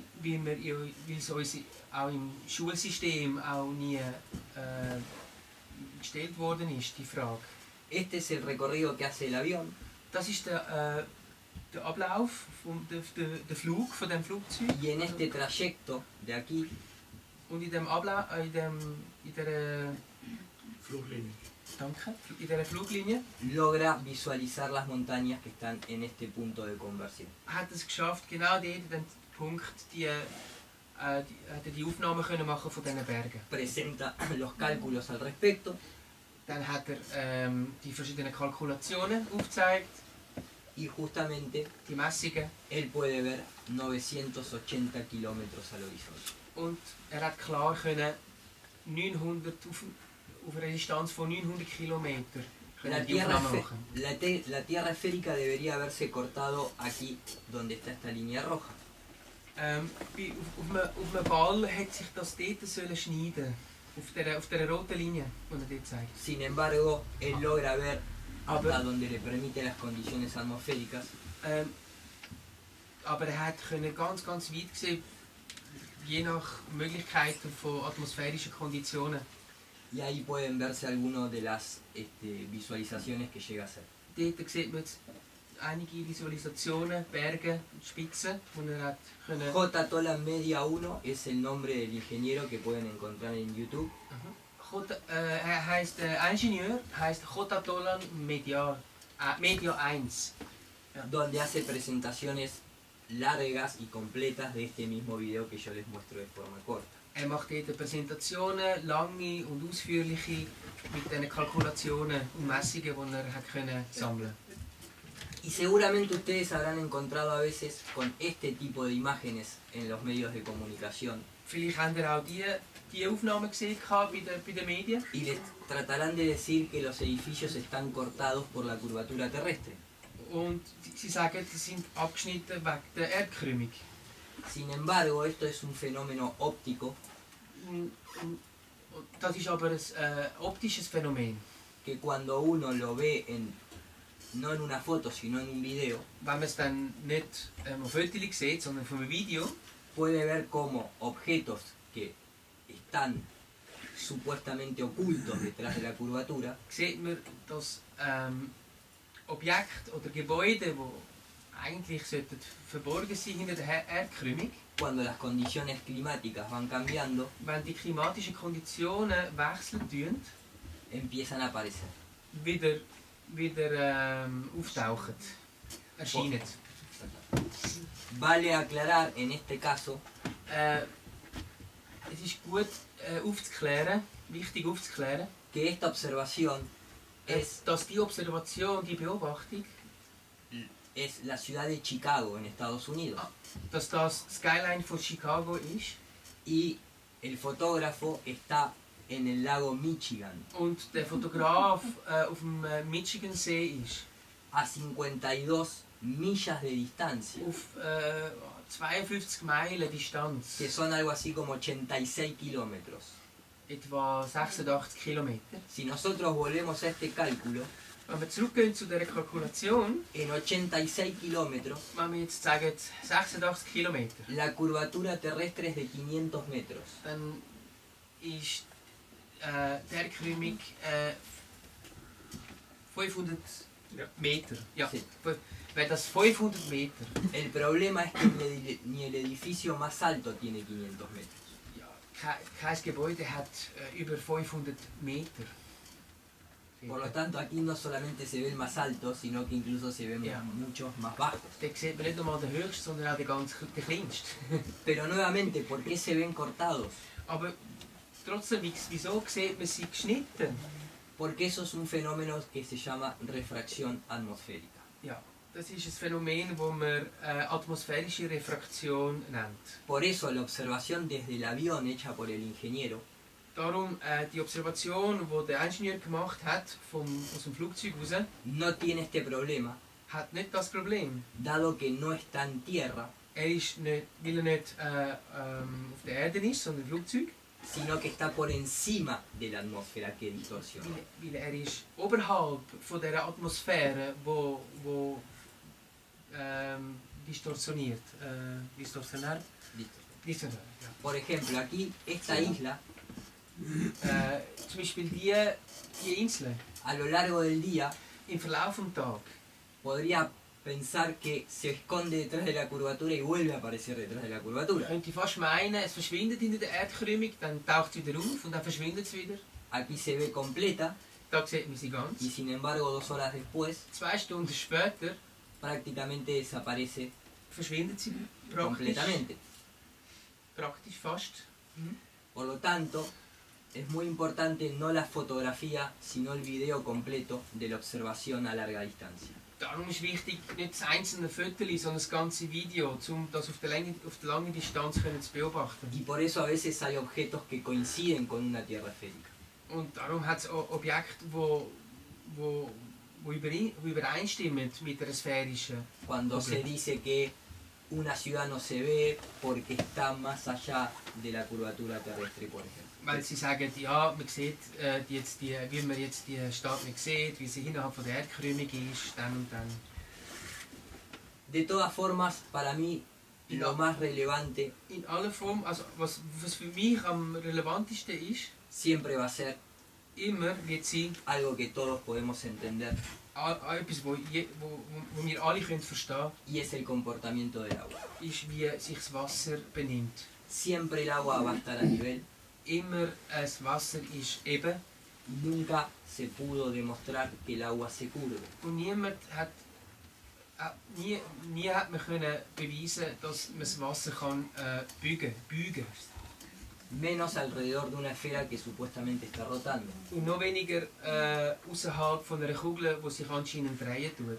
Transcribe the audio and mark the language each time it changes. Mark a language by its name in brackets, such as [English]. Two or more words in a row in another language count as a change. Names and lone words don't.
[German] Weil es uns auch im Schulsystem auch nie gestellt worden ist, die Frage. [Spanish] Este es el recorrido que hace el avión. [German] Das ist der Ablauf, der Flug von dem Flugzeug. [Spanish] Y en este trayecto de aquí [German] Und in dem Ablauf, in der Fluglinie. Danke, in dieser Fluglinie [Spanish] logra visualizar las montañas que están en este punto de conversión. [German] hat es geschafft, genau dort in dem Punkt die Aufnahmen können machen von diesen Bergen. [Spanish] Presenta los cálculos al respecto [German] Dann hat er die verschiedenen Kalkulationen aufgezeigt, [Spanish] y justamente [German] die Messungen, [Spanish] él puede ver 980 kilómetros al horizonte. [German] und er hat klar können 900 auf einer Distanz von 900 Kilometern [Spanish] La [German] die [Spanish] tierra, [German] Aufnahmen machen. [Spanish] la tierra esférica debería haberse cortado aquí, donde está esta línea roja. [German] Auf einem Ball hat sich das dort sollen schneiden, auf dieser roten Linie, die er dort zeigt. [Spanish] Sin embargo, él logra ver [German] Aber- [Spanish] hasta donde le permite las condiciones atmosféricas [German] Aber er hat können ganz weit sehen, je nach Möglichkeiten von atmosphärischen Konditionen. [Spanish] y ahí pueden verse algunas de las visualizaciones que llega a hacer. [German] Dort sieht man jetzt einige Visualisationen, Berge, Spitzen, die er hat können. [Spanish] J. Tolan Media 1 es el nombre del ingeniero que pueden encontrar en YouTube. [German] Er heißt Ingenieur, heißt J. Tolan Media 1. Ja. [Spanish] Donde hace presentaciones largas y completas de este mismo video que yo les muestro de forma corta. [German] Er macht dort Präsentationen, lange und ausführliche, mit den Kalkulationen und Messungen, die er hat können sammeln. [Spanish] Y seguramente ustedes habrán encontrado a veces con este tipo de imágenes en los medios de comunicación. [German] Vielleicht habt ihr auch die Aufnahmen gesehen bei den Medien. [Spanish] Y les tratarán de decir que los edificios están cortados por la curvatura terrestre. [German] Und sie sagen, sie sind abgeschnitten wegen der Erdkrümmung. [Spanish] Sin embargo, esto es un fenómeno óptico. [German] Das ist aber ein optisches Phänomen. [Spanish] Que cuando uno lo ve no en una foto, sino en un video, [German] wenn man es dann nicht auf Fotos sieht, sondern von einem Video, [Spanish] puede ver como objetos que están supuestamente ocultos detrás de la curvatura, [German] sieht man, dass Objekte oder Gebäude, die eigentlich verborgen sein hinter der Erdkrümmung, [Spanish] cuando las condiciones climáticas van cambiando, [German] wenn die klimatischen Konditionen wechseln, [Spanish] empiezan a aparecer. [German] wieder auftauchen, erscheinen. [Spanish] Vale aclarar en este caso [German] es ist gut aufzuklären, wichtig aufzuklären, [Spanish] que esta observación [German] dass die Observation, die Beobachtung, [Spanish] es la ciudad de Chicago en Estados Unidos. [German] Dass das Skyline von Chicago ist. [Spanish] Y el fotógrafo está en el lago Michigan. [German] Und der Fotograf auf dem Michigansee ist. [Spanish] A 52 millas de distancia. [German] Auf 52 Meilen Distanz. [Spanish] Que son algo así como 86 kilómetros. [German] Etwa 86 Kilometer. [Spanish] Si nosotros volvemos a este cálculo, [German] wenn wir zurückgehen zu dieser Kalkulation, [Spanish] en 86 kilómetros, [German] wenn wir jetzt sagen 86 Kilometer, [Spanish] la curvatura terrestre es de 500 metros. [German] Dann ist die Erdkrümmung 500 Meter. Ja, [Spanish] sí. [German] Wäre das 500 Meter. [Spanish] El problema es que ni el edificio más alto tiene 500 metros. [German] Kein Gebäude hat über 500 Meter. [Spanish] Por lo tanto, aquí no solamente se ve el más alto, sino que incluso se ven muchos más bajos. [German] Da sieht man nicht nur den höchsten, sondern auch den kleinsten. [Spanish] Pero nuevamente, ¿por qué se ven cortados? [German] Aber trotzdem, wieso sieht man sie geschnitten? [Spanish] Porque eso es un fenómeno que se llama refracción atmosférica. [German] Ja, das ist ein Phänomen, das man atmosphärische Refraktion nennt. [Spanish] Por eso la observación desde el avión hecha por el ingeniero [German] Darum die Observation, die der Ingenieur gemacht hat aus dem Flugzeug raus, [Spanish] no tiene este problema, [German] hat nicht das Problem. [Spanish] Dado que no está en tierra, [German] Ist nicht, weil er nicht auf der Erde ist, sondern im Flugzeug. [Spanish] Sino que está por encima de la atmósfera que distorsiona. [German] Weil ist oberhalb von dieser Atmosphäre, wo distorsioniert. [Spanish] Distorsionar? Distorsionar, ja. Por ejemplo, aquí, esta isla, [German] zum Beispiel die Insel, [Spanish] a lo largo del día, [German] im Verlauf des Tages, [Spanish] podría pensar que se esconde detrás de la curvatura y vuelve a aparecer detrás de la curvatura. [German] Könnte fast meinen, es verschwindet hinter der Erdkrümmung, dann taucht es wieder auf und dann verschwindet es wieder. [Spanish] Aquí se ve completa, [German] Da sieht man sie ganz. [Spanish] y sin embargo 2 horas después, [German] 2 Stunden später, [Spanish] prácticamente desaparece [German] verschwindet sie [Spanish] completamente. [German] Praktisch fast. [Spanish] Por lo tanto, es muy importante no la fotografía, sino el video completo de la observación a larga distancia. [German] Darum ist wichtig, nicht das einzelne Foto, sondern das ganze Video, um das auf der langen Distanz zu beobachten. [Spanish] Y por eso a veces hay objetos que coinciden con una Tierra esférica. [German] Und darum hat es Objekte, die übereinstimmen mit der sphärischen. [Spanish] Cuando se dice que una ciudad no se ve porque está más allá de la curvatura terrestre, por ejemplo. [German] Weil sie sagen, ja, man sieht wie man jetzt die Stadt nicht sieht, wie sie innerhalb von der Erdkrümmung ist, dann und dann. [Spanish] De todas formas, para mí, lo más relevante [German] In aller Form, also was für mich am relevantesten ist, [Spanish] siempre va a ser [German] immer wird sein [Spanish] algo que todos podemos entender, [German] etwas, wo wir alle können verstehen [Spanish] y es el comportamiento del agua. [German] ist, wie sich das Wasser benimmt. [Spanish] Siempre el agua va a estar a nivel. [German] Immer das Wasser ist eben [Spanish] Nunca se pudo demostrar que el agua se curve. [German] und niemand hat nie hat man können beweisen, dass man das Wasser kann beugen. [Spanish] Menos alrededor de una esfera que supuestamente está rotando. [German] Und noch weniger außerhalb von einer Kugel, die sich anscheinend drehen tut.